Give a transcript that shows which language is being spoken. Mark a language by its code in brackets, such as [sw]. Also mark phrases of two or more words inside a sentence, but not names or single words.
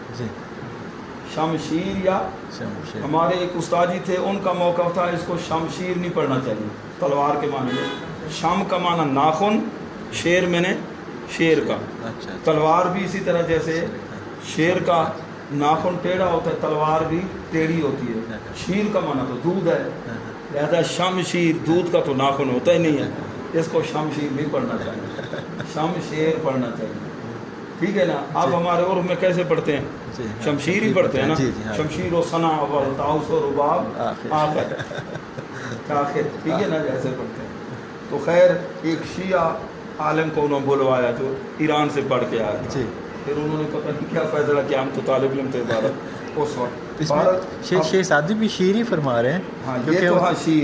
[ur] شمشیر یا ہمارے ایک استاد جی تھے ان کا موقف تھا اس کو شمشیر نہیں پڑھنا چاہیے، تلوار کے معنی میں، شم کا معنی ناخن، شیر میں نے شیر کا، تلوار بھی اسی طرح جیسے شیر کا ناخن ٹیڑھا ہوتا ہے تلوار بھی ٹیڑھی ہوتی ہے، شیر کا معنی تو دودھ ہے، لہذا شمشیر دودھ کا تو ناخن ہوتا ہی نہیں ہے، اس کو شمشیر نہیں پڑھنا چاہیے، شمشیر پڑھنا چاہیے ٹھیک ہے نا۔ اب ہمارے عرف میں کیسے پڑھتے ہیں؟ شمشیر ہی پڑھتے ہیں نا، [fa] شمشیر و ثنا اول طاؤس و رباب آخر [ur] ٹھیک ہے نا، جیسے پڑھتے ہیں۔ تو خیر ایک شیعہ عالم کو انہوں نے بلوایا جو ایران سے پڑھ کے آیا تھا، پھر انہوں نے پتہ نہیں کیا فیصلہ کیا، ہم تو طالب علم تھے بھارت اس وقت۔ شیخ سعدی بھی شیر ہی فرما رہے ہیں، ہاں یہ تو ہاں شیر